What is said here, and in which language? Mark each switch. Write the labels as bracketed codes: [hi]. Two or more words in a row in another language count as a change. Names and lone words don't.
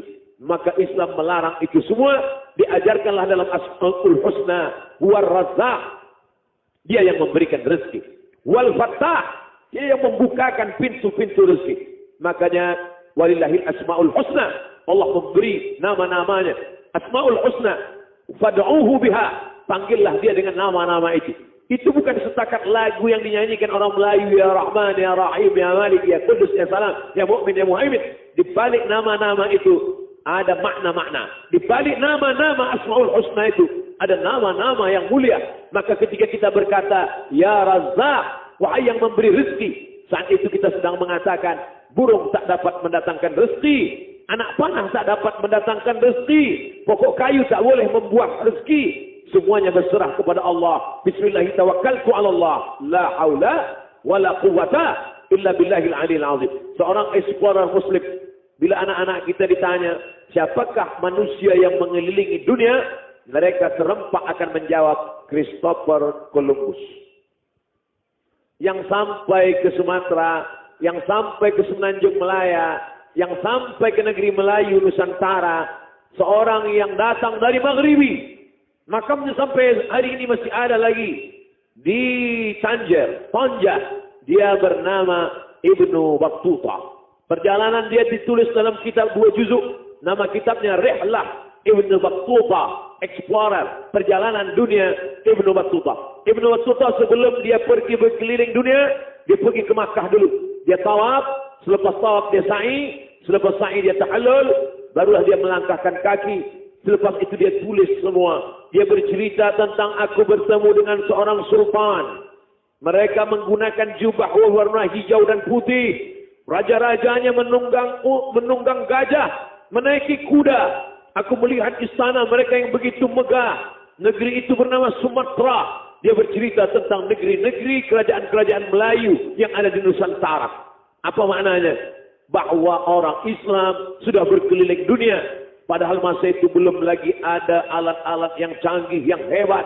[ms] Maka Islam melarang itu semua. Diajarkanlah dalam Asmaul Husna, [ar] هو الرزاق, [ms] dia yang memberikan rezeki. [ar] والفتاح, [ms] dia yang membukakan pintu-pintu rezeki. Makanya [ar] ولله الأسماء الحسنى, [ms] Allah memberi nama-namanya. [ar] الأسماء الحسنى، فادعوه بها, [ms] panggillah dia dengan nama-nama itu. Itu bukan setakat lagu yang dinyanyikan orang Melayu, [ar] يا رحمن، يا رحيم، يا مالك، يا قدوس، يا سلام، يا مؤمن، يا مهيمن. [ms] Di balik nama-nama itu ada makna-makna. Di balik nama-nama Asmaul Husna itu ada nama-nama yang mulia. Maka ketika kita berkata, [ar] يا رزاق, [ms] wahai yang memberi rezeki, saat itu kita sedang mengatakan, burung tak dapat mendatangkan rezeki, anak panah tak dapat mendatangkan rezeki, pokok kayu tak boleh membuat rezeki. Semuanya berserah kepada Allah. [ar] بسم الله الرحمن الرحيم, توكلت على الله، لا حول ولا قوة إلا بالله العلي العظيم. [ms] Seorang explorer muslim, bila anak-anak kita ditanya, siapakah manusia yang mengelilingi dunia? Mereka serempak akan menjawab, Christopher Columbus. Yang sampai ke Sumatera, yang sampai ke Semenanjung Melaya, yang sampai ke negeri Melayu Nusantara, seorang yang datang dari Maghribi, makamnya sampai hari ini masih ada lagi di Tanjer, Tonja. Dia bernama Ibnu Battuta. Perjalanan dia ditulis dalam kitab 2 juzuk. Nama kitabnya Rihlah Ibnu Battuta, Explorer, perjalanan dunia Ibnu Battuta. Ibnu Battuta sebelum dia pergi berkeliling dunia, dia pergi ke Makkah dulu. Dia tawaf, selepas tawaf dia sa'i, selepas sa'i dia tahallul, barulah dia melangkahkan kaki. Selepas itu dia tulis semua. Dia bercerita tentang aku bertemu dengan seorang sultan. Mereka menggunakan jubah warna hijau dan putih. Raja-rajanya menunggang gajah, menaiki kuda. Aku melihat istana mereka yang begitu megah. Negeri itu bernama Sumatera. Dia bercerita tentang negeri-negeri kerajaan-kerajaan Melayu yang ada di Nusantara. Apa maknanya? Bahwa orang Islam sudah berkeliling dunia. Padahal masa itu belum lagi ada alat-alat yang canggih, yang hebat.